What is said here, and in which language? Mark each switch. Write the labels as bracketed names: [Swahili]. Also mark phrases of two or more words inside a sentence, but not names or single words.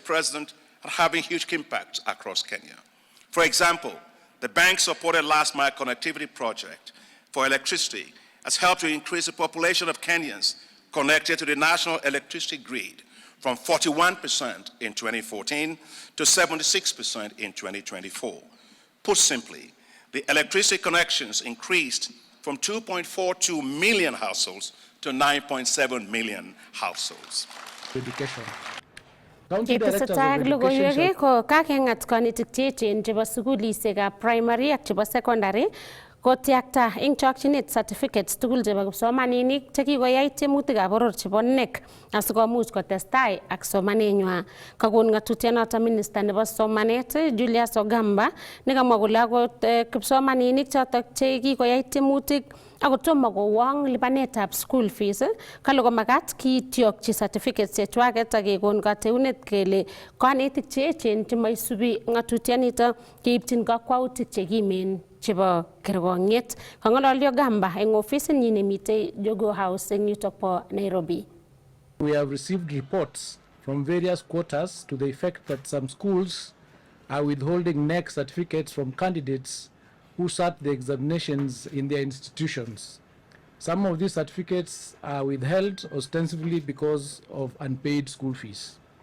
[English] President, are having huge impacts across Kenya. For example, the bank-supported last-mile connectivity project for electricity has helped to increase the population of Kenyans connected to the national electricity grid from 41% in 2014 to 76% in 2024. Put simply, the electricity connections increased from 2.42 million households to 9.7 million households. Education. [Kalenjin] Ketesetai logoiwek ko kakeng'at kanetik cheechen chebo sukulisiekab primary ak chebo secondary kotiakta eng chokchinet certificates tugul chebo kipsomaninik chekikoyai tiemutikab boror chebo KNEC asikomuch kotestai ak somanenywai. Kakon ng'atutienoto Minister nebo somanet Julius Ogamba nekamwa kole akot kipsomaninik chotok chekikoyai tiemutik akotomo kowong lipanetab [English] school fees [Kalenjin] kale komakat kityokchi certificates chechwaket ak kekon kateunet kele kanetik che echen chemaisubi ng'atutianito keipchin kakwautik chekimen chebo kerkong'et. Kang'ololyo Gamba eng ofisinyi nemitei Jogo House eng yutok po Nairobi. [English] We have received reports from various quarters to the effect that some schools are withholding NEC certificates from candidates who sat the examinations in their institutions. Some of these certificates are withheld ostensibly because of unpaid school fees.